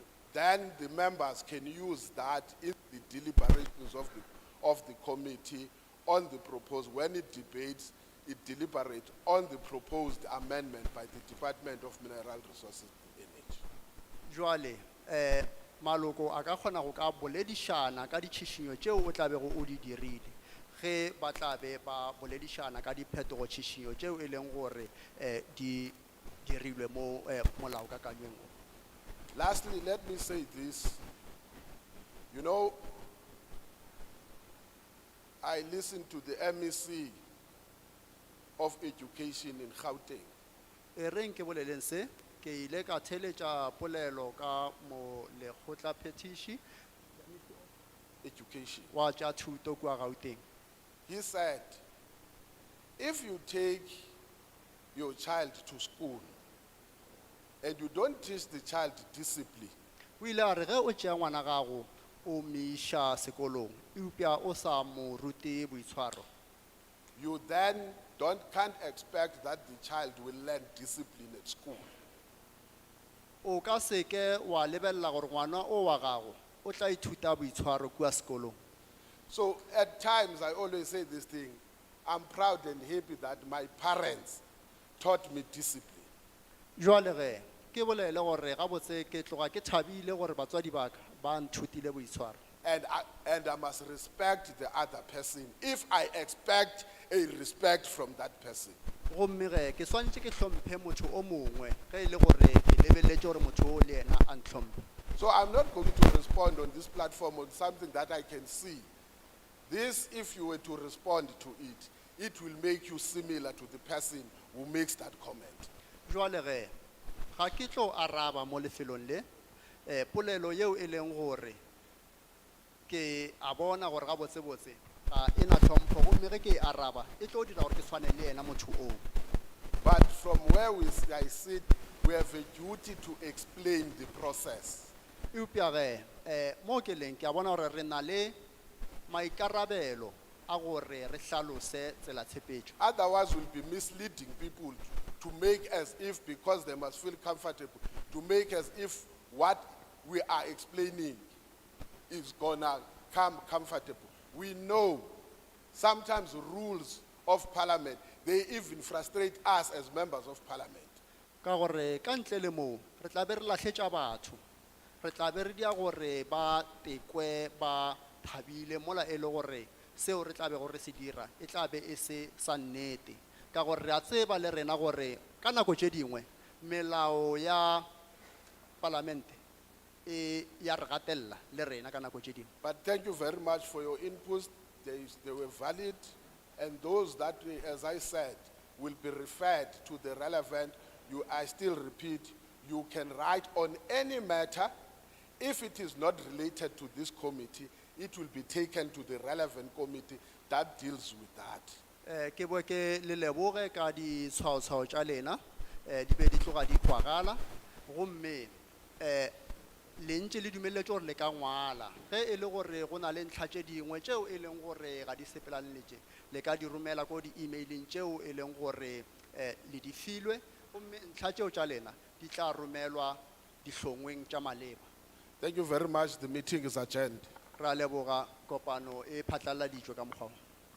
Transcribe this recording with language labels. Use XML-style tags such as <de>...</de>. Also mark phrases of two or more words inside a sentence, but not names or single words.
<en>Then the members can use that in the deliberations of the committee on the proposed, when it debates, it deliberates on the proposed amendment by the Department of Mineral Resources and Energy.</en> <nso>Jwale maloko a ka kgona go ka boledišana ka ditšhišinyo tšeo o tla bego o di dirile ge ba tla be ba boledišana ka diphetogo tšhišinyo tšeo e leng gore di dirilwe mo molaokakanyong.</nso> <en>Lastly, let me say this. You know, I listened to the MEC of Education in Gauteng.</en> <nso>E reng ke boleleng se ke ile ka theletša polelo ka mo lekgotla phetiši Education. wa tša thuto kua Gauteng.</nso> <en>He said, if you take your child to school and you don't teach the child discipline,</en> <nso>O ile a re ge o tšea ngwana gago o miša sekolong eupša o sa mo rute boitshwaro,</nso> <en>you then can't expect that the child will learn discipline at school.</en> <nso>o ka se ke wa lebelela gore ngwana o wa gago o tla ithuta boitshwaro kua sekolong.</nso> <en>So at times I always say this thing, I'm proud and happy that my parents taught me discipline.</en> <nso>Jwale ge ke bolele gore gabotse ke tloga ke thabile gore batswadi ba ka ba nthutile boitshwaro.</nso> <en>And I must respect the other person if I expect a respect from that person.</en> <nso>Gomme ge ke swantše ke hlomphe motho o mongwe ge e le gore ke lebeletše gore motho o le yena a ntlhomphe.</nso> <en>So I'm not going to respond on this platform on something that I can see. This, if you were to respond to it, it will make you similar to the person who makes that comment.</en> <nso>Jwale ge, ga ke tlo araba mo lefelong le, polelo yeo e leng gore ke a bona gore ga botsebotse ga e na tlhompho gomme ge ke e araba e tlo dira gore ke tshwane le ena motho o.</nso> <en>But from where I sit, we have a duty to explain the process.</en> <nso>Eupša ge, mo ke leng ke a bona gore re na le maikarabelo a gore re hlalose tsela tshepetšo.</nso> <en>Otherwise, we'll be misleading people to make as if, because they must feel comfortable, to make as if what we are explaining is gonna come comfortable. We know sometimes rules of parliament, they even frustrate us as members of parliament.</en> <nso>Ka gore ka ntle le moo re tla be re lahletša batho, re tla be re dia gore ba tekwe ba thabile mola e le gore seo re tla be gore se dira e tla be e se sa nnete, ka gore re a tseba le rena gore ka nako tše dingwe melao ya palamente e ya re gatella le rena ka nako tše dingwe.</nso> <en>But thank you very much for your inputs. They were valid, and those that, as I said, will be referred to the relevant. I still repeat, you can write on any matter. If it is not related to this committee, it will be taken to the relevant committee that deals with that.</en> <nso>Ke bo ke le leboge ka di tshwao tša lena, di be di tloga di kwagala, gomme le ntše le dumelletše gore le ka ngwala ge e le gore go na le ntlha tše dingwe tšeo e leng gore ga di sepelane le tše le ka di romela ko di-emailing tšeo e leng gore le di filwe, gomme ntlha tšeo tša lena di tla romelwa dihlongweng tša maleba.</nso> <en>Thank you very much. The meeting is adjourned.</en> <nso>Ra leboga, kopano e phatlaladitšwe ka mokgwa o.</nso>